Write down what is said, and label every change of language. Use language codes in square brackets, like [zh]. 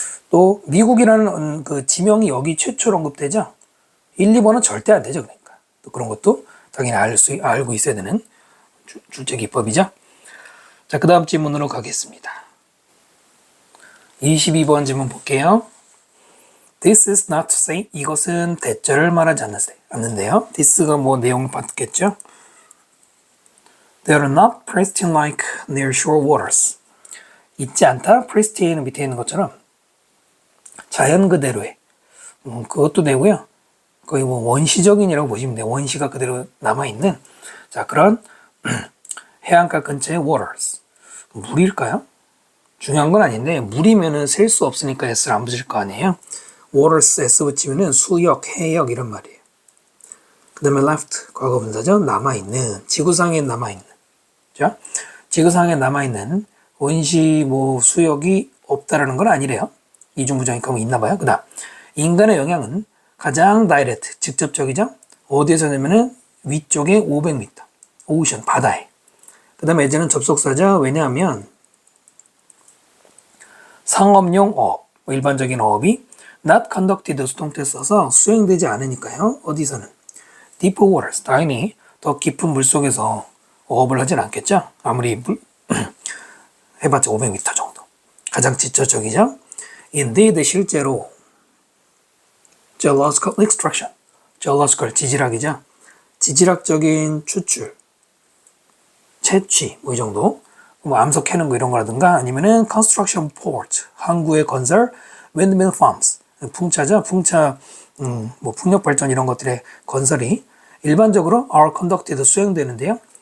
[ko] 또 미국이라는 그 지명이 여기 최초로 언급되죠. 1, 2번은 절대 안 되죠. 그러니까 또 그런 것도 당연히 알고 있어야 되는 출제 기법이죠. 자, 그 다음 질문으로 가겠습니다. 22번 질문 볼게요. [en] This is not to say, [ko] 이것은 대절을 말하지 않는데요. This가 뭐 내용을 받겠죠. [en] They are not pristine like near shore waters. [ko] 있지 않다. pristine은 밑에 있는 것처럼 자연 그대로의 그것도 되고요. 거의 뭐 원시적인이라고 보시면 돼요. 원시가 그대로 남아있는 자 그런 해안가 근처의 waters. 물일까요? 중요한 건 아닌데 물이면은 셀 수 없으니까 S를 안 붙일 거 아니에요. waters S 붙이면은 수역, 해역 이런 말이에요. 그 다음에 left 과거분사죠. 남아있는 지구상에 남아있는 그죠? 지구상에 남아있는 원시 뭐 수역이 없다라는 건 아니래요. 이중부정이 그럼 있나 봐요. 그 다음 인간의 영향은 가장 다이렉트 직접적이죠. 어디에서냐면은 위쪽에 500m 오션 바다에. 그 다음에 예제는 접속사죠. 왜냐하면 상업용 어업 일반적인 어업이 [en] not conducted [ko] 수동태 써서 수행되지 않으니까요. 어디서는 [en] deep waters [ko] 당연히 더 깊은 물속에서 어업을 하진 않겠죠. 아무리 해봤자 500m 정도. 가장 직접적이죠. [en] Indeed [ko] 실제로 [en] geological extraction geological [ko] 지질학이죠. 지질학적인 추출 채취 뭐 이 정도 뭐 암석 캐는 거 이런 거라든가 아니면은 [en] construction port [ko] 항구의 건설 [en] windmill farms [ko] 풍차죠. 풍차 뭐 풍력 발전 이런 것들의 건설이 일반적으로 [en] are conducted [ko] 수행되는데요.